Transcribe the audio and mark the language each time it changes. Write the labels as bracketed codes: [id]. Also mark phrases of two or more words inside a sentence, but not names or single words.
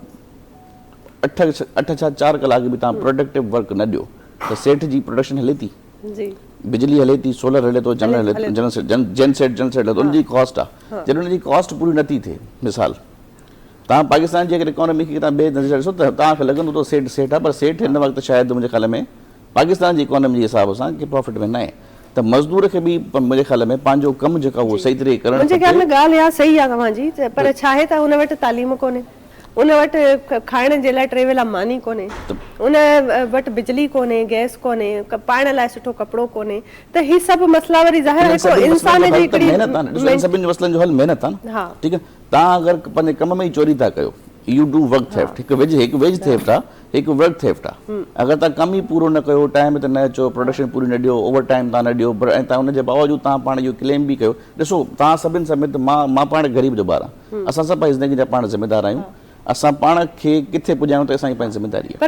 [sd] 8 छा 4 कलाक बि तव्हां [en] productive work [sd] न ॾियो त सेठ जी प्रोडक्शन हले थी बिजली हले थी सोलर हले थो जनसेट हले थो उनजी कॉस्ट आहे जॾहिं उनजी कॉस्ट पूरी नथी थिए मिसाल तव्हां पाकिस्तान जी अगरि इकोनॉमी खे तव्हां ॿिए नज़र ॾिसो त तव्हांखे लॻंदो त सेठ आहे पर सेठ हिन वक़्तु शायदि मुंहिंजे ख़्याल में पाकिस्तान जी इकोनॉमी जे हिसाब सां कि प्रॉफिट में न आहे त मज़दूर खे बि मुंहिंजे ख़्याल में पंहिंजो कमु जेका उहो सही तरीक़े करणु मुंहिंजे ख़्याल में ॻाल्हि इहा सही आहे तव्हांजी पर छा आहे त हुन वटि तालीम कोन्हे उन वटि खाइण जे लाइ 3 वेला मानी कोन्हे उन वटि बिजली कोन्हे गैस कोन्हे पाइण लाइ सुठो कपिड़ो कोन्हे त ही सभु मसला वरी ज़ाहिर हिकु इंसान जी हिकिड़ी सभिनी मसइलनि जो हल महिनत आहे न ठीकु आहे तव्हां अगरि पंहिंजे कम में ई चोरी था कयो [en] you do work theft [sd] हिकु [en] wage theft [sd] आहे हिकु [en] work theft [sd] आहे अगरि तव्हां कमु ई पूरो न कयो टाइम ते न अचो प्रोडक्शन पूरी न ॾियो [en] over time [sd] तव्हां न ॾियो ऐं तव्हां हुनजे बावजूदि तव्हां पाण इहो क्लेम बि कयो ॾिसो तव्हां सभिनि समेत मां पाण ग़रीब जो ॿार आहियां असां सभु पंहिंजी ज़िंदगी जा पाण ज़िम्मेदार आहियूं असां पाण खे किथे पुॼायूं त असांजी पंहिंजी ज़िम्मेदारी आहे